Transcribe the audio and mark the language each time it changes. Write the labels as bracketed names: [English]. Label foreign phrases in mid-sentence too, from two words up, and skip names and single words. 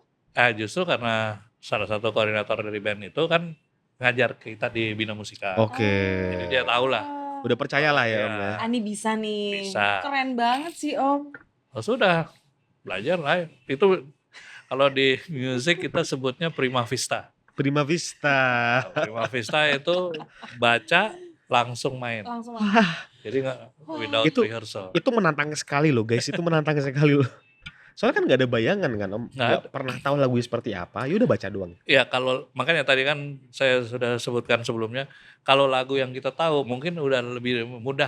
[Indonesian] justru karena salah satu koordinator dari band itu kan ngajar kita di Bina Musika. Oke. Jadi dia tahu lah. Udah percaya lah ya Iya. Om ya. Ani bisa nih. Bisa. Keren banget sih Om. Oh, sudah belajar lah. Itu kalau di musik kita sebutnya [Italian] prima vista. Prima Vista. Prima vista [Indonesian] itu baca langsung main. Langsung Jadi nggak without Itu- rehearsal. Itu menantang sekali loh guys, itu menantang sekali loh. Soalnya kan nggak ada bayangan kan Om, Nggak nggak pernah tahu lagunya seperti apa, ya udah baca doang. Ya kalau makanya tadi kan saya sudah sebutkan sebelumnya, kalau lagu yang kita tahu mungkin udah lebih mudah.